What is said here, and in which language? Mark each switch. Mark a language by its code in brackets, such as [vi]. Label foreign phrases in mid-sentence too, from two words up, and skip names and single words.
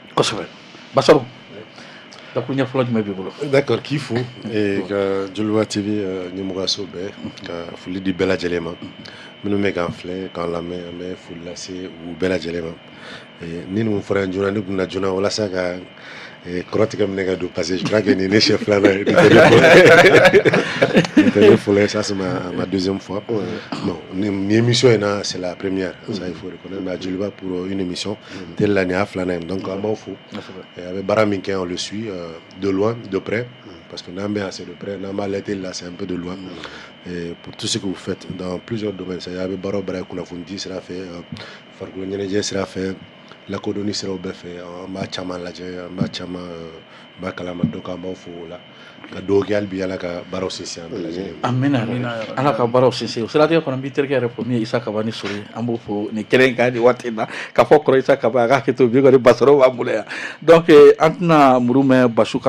[bm] Kosɛbɛ Basaro dakuru ɲɛfɔlɔ jumɛn b'i bolo. D'accord k'i fo ka Joliba TV ɲɛmɔgɔyaso bɛɛ ka foli di bɛɛ lajɛlen ma minnu bɛ k'an filɛ k'an lamɛn an bɛ foli lase u bɛɛ lajɛlen ma ni nin fɔra yan joona ne kun na joona walasa ka kɔrɔtigɛ minɛ ka don [fr] parce que je crois que [bm] nin ne siɲɛ filanan ye ne fɔlɔ [fr] ça c'est ma deuxième fois bon [bm] nin émission in na [fr] c'est la première ça il faut reconnaître mais Joliba pour une émission telle [bm] la nin y'a filanan ye donc an b'aw fo a bɛ baara min kɛ [fr] on le suit de loin de près parce que [bm] n'an bɛ [fr] assez de près [bm] n'an b'a lajɛ [fr] là c'est un peu de loin et pour tout ce que vous faites dans plusieurs domaines c'est-à-dire [bm] a bɛ baara o baara ye kunnafonidi sira fɛ farikolo ɲɛnajɛ sira fɛ lakodɔnni siraw bɛɛ fɛ an b'a caman lajɛ an b'a caman b'a kalama donc an b'aw fo o la ka dugawu kɛ hali bi ala ka baaraw sinsin an bɛɛ lajɛlen. Amina ala ka baaraw sinsin o siratigɛ kɔnɔ n b'i terikɛ yɛrɛ fo min ye Isa Kaba ni Sori an b'o fo nin kɛnɛ in kan nin waati in na k'a fɔ kɔrɔ Isa Kaba a ka hakɛ to bi kɔni Basaro b'an bolo yan donc an tɛna muru mɛn Basu kan